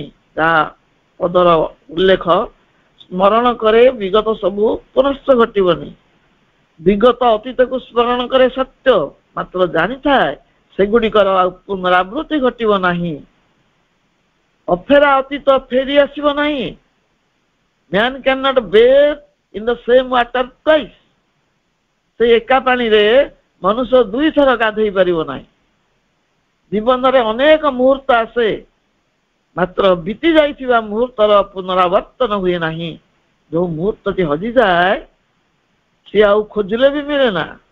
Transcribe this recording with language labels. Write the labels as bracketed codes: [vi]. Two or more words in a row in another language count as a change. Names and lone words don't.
[or] ତାହା ପଦର ଉଲ୍ଲେଖ। ସ୍ମରଣ କରେ ବିଗତ ସବୁ ପୁନଶ୍ଚ ଘଟିବନି। ବିଗତ ଅତୀତକୁ ସ୍ମରଣ କରେ ସତ୍ୟ, ମାତ୍ର ଜାଣିଥାଏ ସେଗୁଡ଼ିକର ଆଉ ପୁନରାବୃତ୍ତି ଘଟିବ ନାହିଁ। ଅଫେରା ଅତୀତ ଫେରି ଆସିବ ନାହିଁ। [en] Man cannot bathe in the same water twice. [or] ସେ ଏକା ପାଣିରେ ମନୁଷ୍ୟ ଦୁଇଥର ଗାଧେଇ ପାରିବ ନାହିଁ। ଜୀବନରେ ଅନେକ ମୁହୂର୍ତ୍ତ ଆସେ, ମାତ୍ର ବିତି ଯାଇଥିବା ମୁହୂର୍ତ୍ତର ପୁନରାବର୍ତ୍ତନ ହୁଏ ନାହିଁ। ଯୋଉ ମୁହୂର୍ତ୍ତଟି ହଜିଯାଏ ସିଏ ଆଉ ଖୋଜିଲେ ବି ମିଳେ ନା।